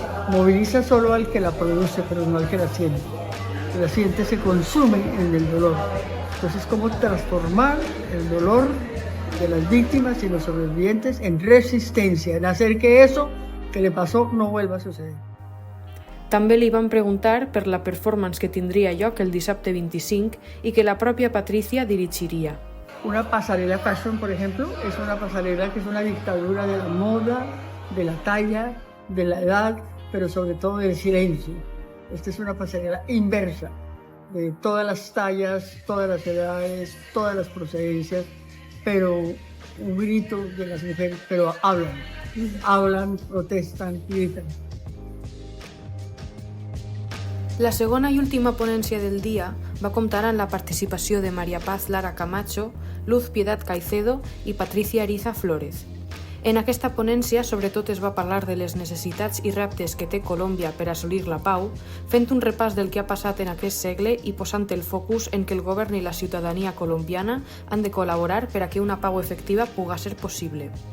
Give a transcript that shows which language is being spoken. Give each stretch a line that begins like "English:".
Spanish: Moviliza solo al que la produce, pero no al que la siente. La siente se consume en el dolor. Entonces, cómo transformar el dolor de las víctimas y los sobrevivientes en resistencia, en hacer que eso que le pasó no vuelva a suceder.
Catalan: També li van preguntar per la performance que tindria lloc el dissabte 25 i que la pròpia Patricia dirigiria.
Spanish: Una pasarela fashion, por ejemplo, es una pasarela que es una dictadura de la moda, de la talla, de la edad, pero sobre todo del silencio. Esta es una pasarela inversa, de todas las tallas, todas las edades, todas las procedencias, pero un grito de las mujeres, pero hablan, protestan, gritan.
Catalan: La segona i última ponència del dia va comptar amb la participació de María Paz Lara Camacho, Luz Piedad Caicedo i Patricia Ariza Flórez. En aquesta ponència, sobretot es va parlar de les necessitats i reptes que té Colòmbia per assolir la pau, fent un repàs del que ha passat en aquest segle i posant el focus en que el govern i la ciutadania colombiana han de col·laborar per a que una pau efectiva puga ser possible.